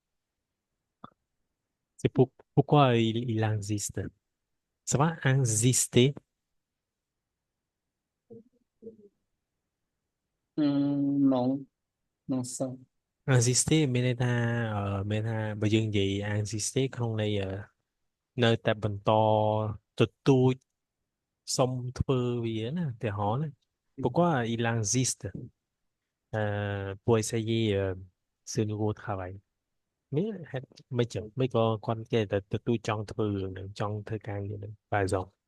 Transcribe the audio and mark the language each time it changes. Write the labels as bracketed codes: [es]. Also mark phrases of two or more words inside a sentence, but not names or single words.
[fr] pourquoi il insiste? Ça va insister, Non, non sao. [km] insister មានន័យថាមានថាបើយើងនិយាយ insister ក្នុងន័យនៅតែបន្តទទូចសុំធ្វើវាណាឧទាហរណ៍ណា [fr] pourquoi il insiste pour essayer ce nouveau travail [km] នេះហេតុមិនចឹងមិនក៏គាត់គេតែទទូចចង់ធ្វើរឿងហ្នឹងចង់ធ្វើការងារហ្នឹងបែបសោះ